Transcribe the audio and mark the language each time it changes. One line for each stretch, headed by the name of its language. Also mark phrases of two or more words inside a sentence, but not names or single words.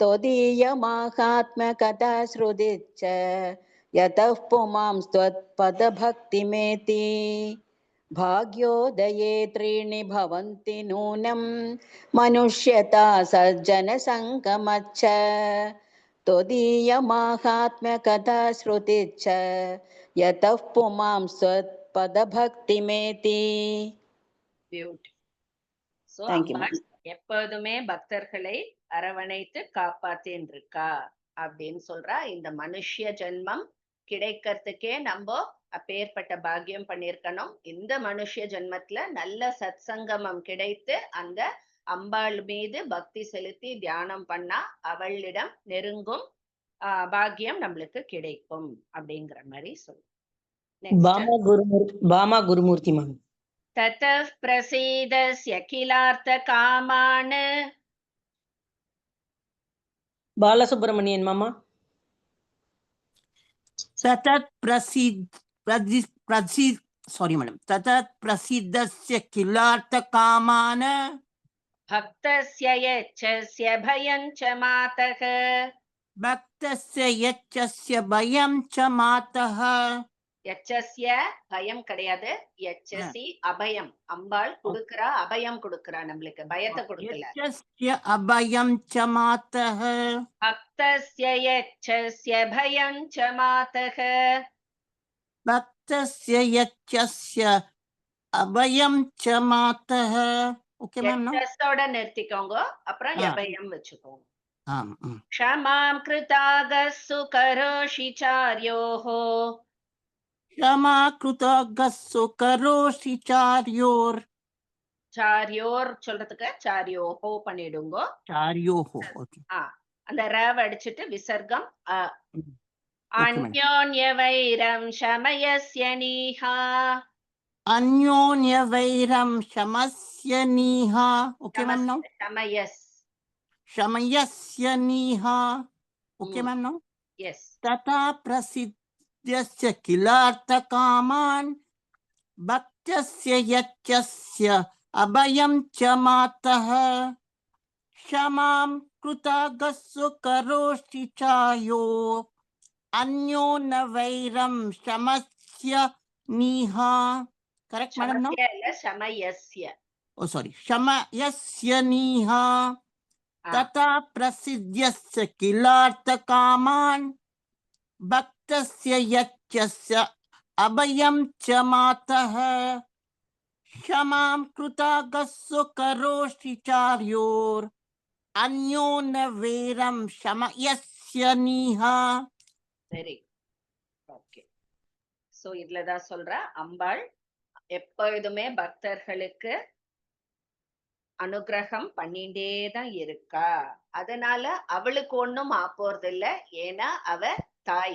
Sanskrit: त्वदीयमाहात्म्यकथा श्रुतिश्च यतः पुमां त्वत्पदभक्तिमेति भाग्योदये त्रीणि भवन्ति नूनं मनुष्यता सज्जनसङ्गमच्च त्वदीयमाहात्म्यकथा श्रुतिश्च यतः पुमां त्वत्पदभक्तिमेति.
English: beautiful. so Thank you,
Tamil: அம்பாள் எப்போதுமே பக்தர்களை அரவணைத்து காப்பாத்தின்னு இருக்கா அப்படின்னு சொல்றா. இந்த மனுஷ ஜென்மம் கிடைக்கிறதுக்கே நம்ம அப்பேற்பட்ட பாக்கியம் பண்ணிருக்கணும். இந்த மனுஷ ஜென்மத்துல நல்ல சத்சங்கமம் கிடைத்து அந்த அம்பாள் மீது பக்தி செலுத்தி தியானம் பண்ணா அவளிடம் நெருங்கும் பாக்கியம் நம்மளுக்கு கிடைக்கும் அப்படிங்கிற மாதிரி சொல்லு. பாமா குருமூர்த்தி மேம்.
Sanskrit: ततः प्रसीदस्य किलार्थकामान्
Tamil: பாலசுப்ரமணியன் மாமா.
Sanskrit: ततत् प्रसिद्धस्य किलार्थकामान् भक्तस्य यच्छस्य भयं च मातः भक्तस्य यच्छस्य भयं च मातः
Tamil: यच्छस्य பயம் கிடையாது,
Sanskrit: यच्छसि अभयं.
Tamil: அம்பாள் கொடுக்கறா, அபயம் கொடுக்கறா, நம்மளுக்கு பயத்தை கொடுக்கல.
Sanskrit: यच्छस्य अभयं च मातः भक्तस्य यच्छस्य भयं च मातः भक्तस्य यच्छस्य अभयं च मातः.
English: okay ma'am no
Tamil: யச்சஸோட நிறுத்திக்கோங்க, அப்புறம் அபயம் வச்சுக்கோங்க. ஆம்.
Sanskrit: क्षमां कृतागस्सु करोषि चार्योः क्षमा कृतगस्सु करोषि चार्योर
Tamil: சாரியோர் சொல்றதுக்கு சாரியோஹோ பண்ணிடுங்க.
Sanskrit: चार्योः. ओके
Tamil: அந்த ரவ அடிச்சிட்டு விசர்க்கம்
Sanskrit: अन्योन्य वैरं शमयस्य नीहा अन्योन्य वैरम शमस्य नीहा.
English: okay ma'am no
Sanskrit: शमयस् शमयस्य नीहा.
English: okay ma'am no yes
Sanskrit: तथा प्रसिद्धस्य किलार्थकामान् भक्तस्य यच्छस्य अभयं च मातः क्षमां कृतागस्सु करोषि चायो अन्यो न वैरं शमस्य नीहा.
English: correct madam no
Tamil: சமஸ்ய இல்ல சமயஸ்ய.
English: oh sorry
Sanskrit: शमयस्य नीहा. तथा प्रसिद्धस्य किलार्थकामान् भक्तस्य यच्छस्य अभयं च मातः क्षमां कृतागस्सु करोषि चार्योर अन्यो न वैरं शमयस्य नीहा.
Tamil: சரி, ஓகே. சோ இதுலதான் சொல்ற அம்பாள் எப்பொழுதுமே பக்தர்களுக்கு அனுகிரகம் பண்ணிட்டே தான் இருக்கா. அதனால அவளுக்கு ஒண்ணும் ஆப்போறது இல்ல. ஏன்னா அவ தாய்.